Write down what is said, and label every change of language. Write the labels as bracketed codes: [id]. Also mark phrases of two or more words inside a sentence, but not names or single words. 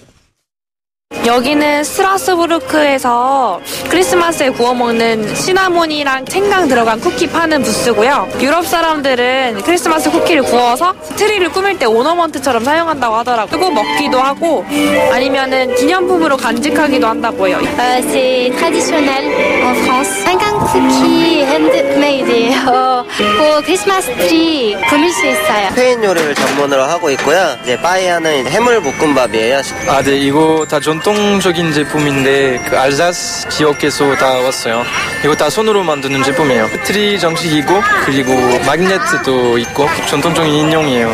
[ko] 여기는 스트라스부르크에서 크리스마스에 구워 먹는 시나몬이랑 생강 들어간 쿠키 파는 부스고요. 유럽 사람들은 크리스마스 쿠키를 구워서 트리를 꾸밀 때 오너먼트처럼 사용한다고 하더라고요. 그리고 먹기도 하고 아니면은 기념품으로 간직하기도 한다고요. [fr] C'est traditionnel en France. [ko] 생강 쿠키 핸드메이드예요. 그 크리스마스 트리 꾸밀 수 있어요. 스페인 요리를 전문으로 하고 있고요. 이제 빠에야는 해물 볶음밥이에요. 네, 이거 다 전통적인 제품인데 그 알자스 지역에서 다 왔어요. 이거 다 손으로 만드는 제품이에요. 트리 장식이고 그리고 마그네트도 있고 전통적인 인형이에요.